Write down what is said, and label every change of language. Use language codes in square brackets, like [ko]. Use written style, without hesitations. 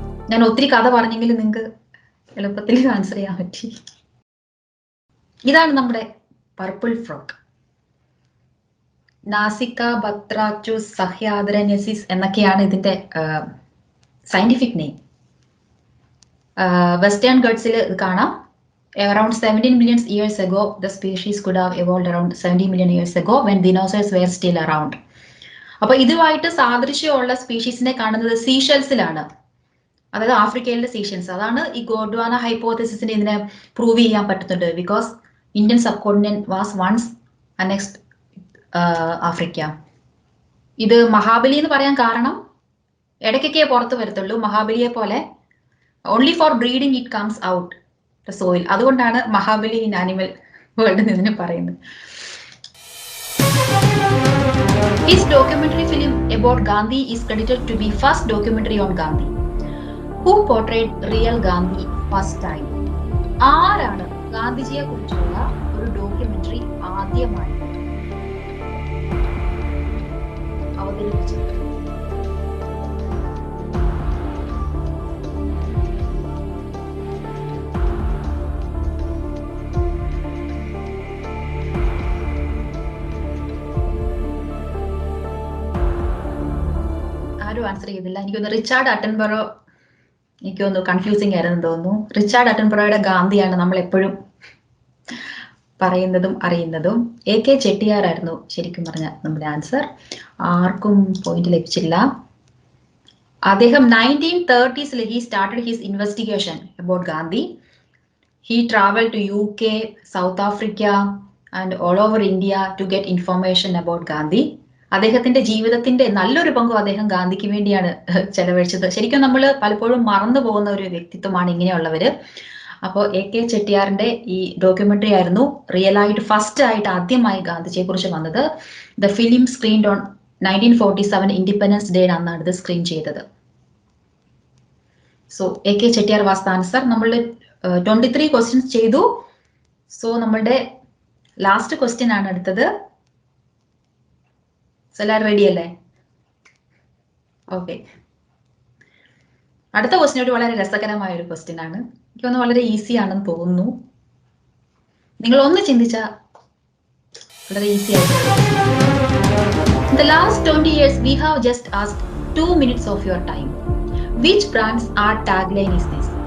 [ml] ഞാൻ ഒത്തിരി കഥ പറഞ്ഞെങ്കിലും നിങ്ങൾക്ക് എളുപ്പത്തിൽ ആൻസർ ചെയ്യാൻ പറ്റി. ഇതാണ് നമ്മുടെ പർപ്പിൾ ഫ്രോഗ്. നാസിക്ക ബത്രാച്ചുസ് സഹ്യാദ്രനെസിസ് എന്നൊക്കെയാണ് ഇതിന്റെ സയന്റിഫിക് നെയിം. വെസ്റ്റേൺ ഗട്ട്സിൽ ഇത് കാണാം. [en] Around 17 million years ago, the species could have evolved around 70 million years ago when dinosaurs were still around. [ml] അപ്പൊ ഇതുമായിട്ട് സാദൃശ്യമുള്ള സ്പീഷീസിനെ കാണുന്നത് സീഷെൽസിലാണ്, അതായത് ആഫ്രിക്കയിലെ സീഷെൽസ്. അതാണ് ഈ ഗോഡ്വാന ഹൈപ്പോത്തസിസിന് ഇതിനെ പ്രൂവ് ചെയ്യാൻ പറ്റുന്നുണ്ട്. [en] Because Indian subcontinent was once annexed Africa. [ml] ഇത് മഹാബലി എന്ന് പറയാൻ കാരണം ഇടയ്ക്കൊക്കെ പുറത്ത് വരത്തുള്ളൂ. മഹാബലിയെ പോലെ [en] Only for breeding it comes out soil. [ml] അതുകൊണ്ടാണ് മഹാബലി ഇൻ ആനിമൽ വേൾഡ് ഇതിനെ പറയുന്നത്. [en] His documentary film about Gandhi is credited to be first documentary on Gandhi. Who portrayed real Gandhi first time? [ml] ആരാണ് ഗാന്ധിജിയെ കുറിച്ചുള്ള ഒരു ഡോക്യുമെന്ററി ആദ്യമായി അവതരിപ്പിച്ചത്? ആൻസർ ചെയ്തില്ല. എനിക്കൊന്ന് റിച്ചാർഡ് അറ്റൻബറോ, എനിക്കൊന്ന് കൺഫ്യൂസിങ് ആയിരുന്നു തോന്നുന്നു. റിച്ചാർഡ് അറ്റൻബറോയുടെ ഗാന്ധിയാണ് നമ്മൾ എപ്പോഴും പറയുന്നതും അറിയുന്നതും. AK ചെട്ടിയാർ ആയിരുന്നു ശരിക്കും പറഞ്ഞ നമ്മുടെ ആൻസർ. ആർക്കും പോയിന്റ് ലഭിച്ചില്ല. അദ്ദേഹം [en] 1930s he started his investigation about Gandhi. He traveled to UK, South Africa and all over India to get information about Gandhi. [ml] അദ്ദേഹത്തിന്റെ ജീവിതത്തിന്റെ നല്ലൊരു പങ്കും അദ്ദേഹം ഗാന്ധിക്ക് വേണ്ടിയാണ് ചെലവഴിച്ചത്. ശരിക്കും നമ്മൾ പലപ്പോഴും മറന്നു പോകുന്ന ഒരു വ്യക്തിത്വമാണ് ഇങ്ങനെയുള്ളവര്. അപ്പോൾ AK ചെട്ടിയാറിന്റെ ഈ ഡോക്യുമെന്ററി ആയിരുന്നു റിയൽ ആയിട്ട് ഫസ്റ്റ് ആയിട്ട് ആദ്യമായി ഗാന്ധിജിയെ കുറിച്ച് വന്നത്. [en] the film screened on 1947 independence day [ml] അന്നാണ് ഇത് സ്ക്രീൻ ചെയ്തത്. [en] So AK Chettiar was the answer. [ml] നമ്മൾ 23 ക്വസ്റ്റ്യൻസ് ചെയ്തു. സോ നമ്മളുടെ ലാസ്റ്റ് ക്വസ്റ്റ്യൻ ആണ് അടുത്തത്. എല്ലാവരും റെഡി അല്ലേ? ഓക്കെ. അടുത്ത ക്വസ്റ്റ്യൻ ഒരു വളരെ രസകരമായ ഒരു ക്വസ്റ്റ്യൻ ആണ്. എനിക്കൊന്ന് വളരെ ഈസി ആണെന്ന് തോന്നുന്നു. നിങ്ങൾ ഒന്ന് ചിന്തിച്ചാൽ വളരെ ഈസി ആയിട്ട്. [en] In the last 20 years, we have just asked 2 minutes of your time. Which brand's art tagline is this?